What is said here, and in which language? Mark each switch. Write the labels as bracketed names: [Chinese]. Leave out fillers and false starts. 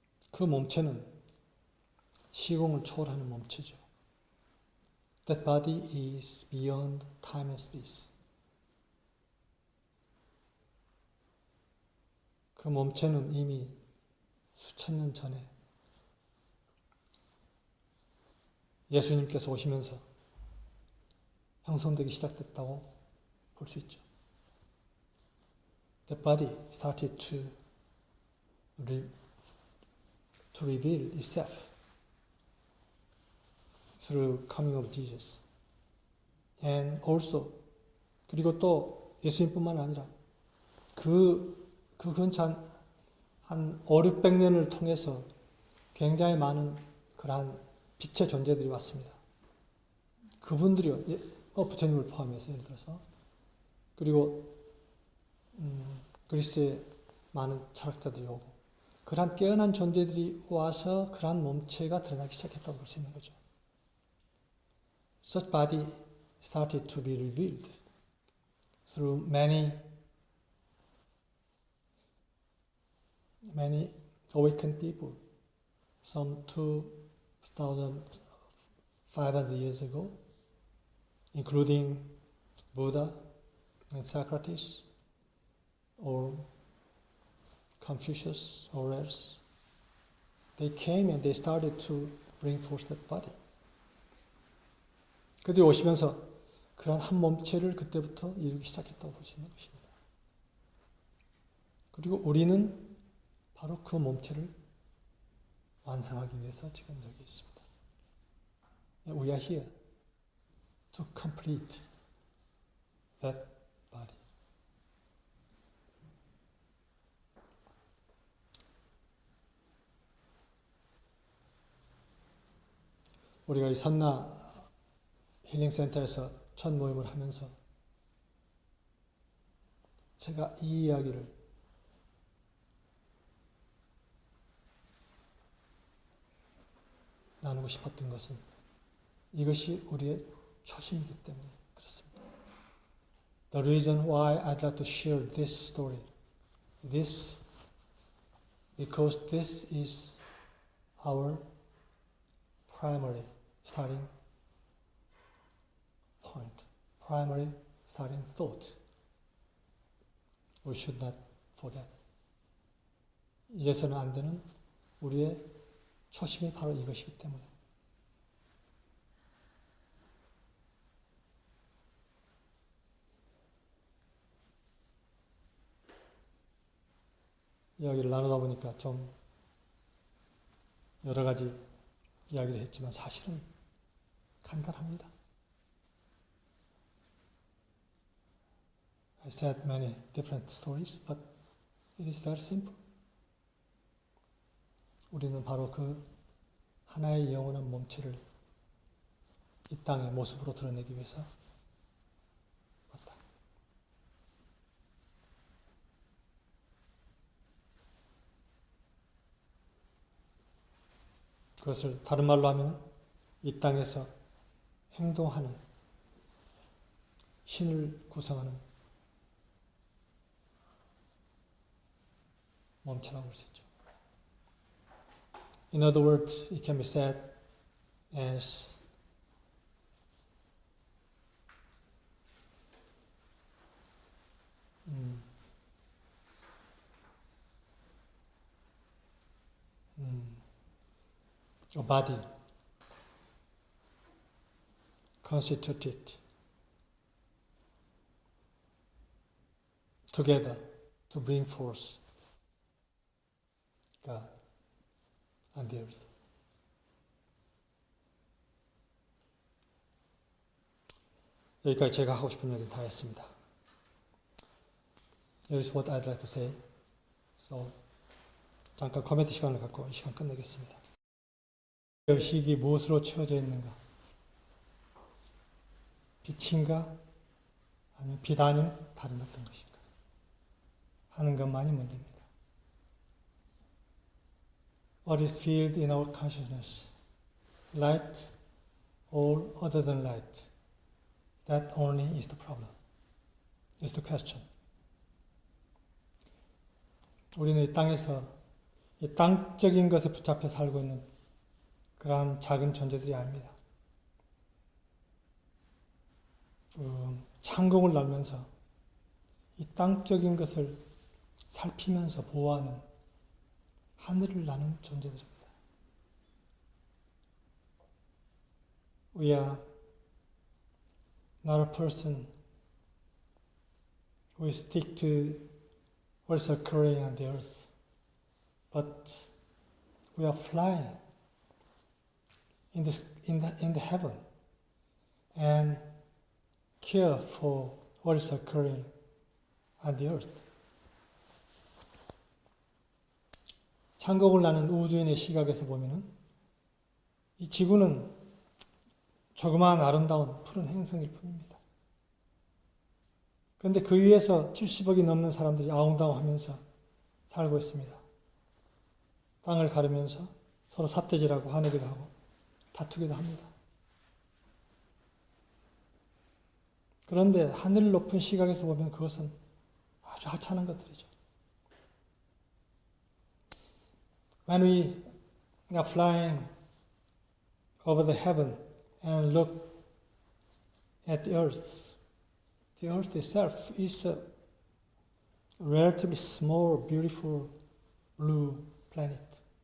[Korean] 그 몸체는 시공을 초월하는 몸체죠. [English] That body is beyond time and space. [Korean] 그 몸체는 이미 수천 년 전에 예수님께서 오시면서 형성되기 시작됐다고 볼 수 있죠. [English] That body started to reveal itself through coming of Jesus. And also [Korean] 그리고 또 예수님뿐만 아니라 그 근처 한 5, 600년을 통해서 굉장히 많은 그러한 빛의 존재들이 왔습니다. 그분들이요, 부처님을 포함해서 예를 들어서, 그리고 그리스의 많은 철학자들이 오고, 그러한 깨어난 존재들이 와서 그러한 몸체가 드러나기 시작했다고 볼 수 있는 거죠. [English] Such body started to be revealed through many awakened people, some 2,500 years ago, including Buddha and Socrates, or Confucius, or else. They came and they started to bring forth that body. [Korean] 그들이 오시면서 그런 한 몸체를 그때부터 이루기 시작했다고 볼 수 있는 것입니다. 그리고 우리는 바로 그 몸체를 완성하기 위해서 지금 여기 있습니다. [English] We are here to complete that body. [Korean] 우리가 이 선나 힐링센터에서 첫 모임을 하면서 제가 이 이야기를 나누고 싶었던 것은 이것이 우리의 초심이기 때문에 그렇습니다. [English] The reason why I'd like to share this story, because this is our primary starting point, primary starting thought. We should not forget. [Korean] 잊어서는 안 되는 우리의 초심이 바로 이것이기 때문에. 이야기를 나누다 보니까 좀 여러 가지 이야기를 했지만 사실은 간단합니다. [English] I said many different stories, but it is very simple. [Korean] 우리는 바로 그 하나의 영원한 몸체를 이 땅의 모습으로 드러내기 위해서 왔다. 그것을 다른 말로 하면 이 땅에서 행동하는 신을 구성하는 몸체라고 볼 수 있죠. [English] In other words, it can be said as a body constituted together to bring forth God on the earth. [Korean] 여기까지 제가 하고 싶은 얘기는 다 했습니다. [English] Here's what I'd like to say. [Korean] So, 잠깐 코멘트 시간을 갖고 이 시간 끝내겠습니다. 의식이 무엇으로 채워져 있는가? 빛인가? 아니면 빛 아닌 다른 어떤 것인가? 하는 것만이 문제입니다. [English] What is filled in our consciousness? Light or other than light? That only is the problem. Is the question. [Korean] 우리는 이 땅에서 이 땅적인 것에 붙잡혀 살고 있는 그러한 작은 존재들이 아닙니다. 창공을 날면서 이 땅적인 것을 살피면서 보호하는 하늘을 나는 존재들입니다. [English] We are not a person who stick to what's occurring on the earth, but we are flying in the heaven and care for what is occurring on the earth. [Korean] 창공을 나는 우주인의 시각에서 보면은 이 지구는 조그마한 아름다운 푸른 행성일 뿐입니다. 그런데 그 위에서 70억이 넘는 사람들이 아웅다웅하면서 살고 있습니다. 땅을 가르면서 서로 삿대질하고 화내기도 하고 다투기도 합니다. 그런데 하늘 높은 시각에서 보면 그것은 아주 하찮은 것들이죠. [English] When we are flying over the heaven and look at the earth itself is a relatively small, beautiful blue planet.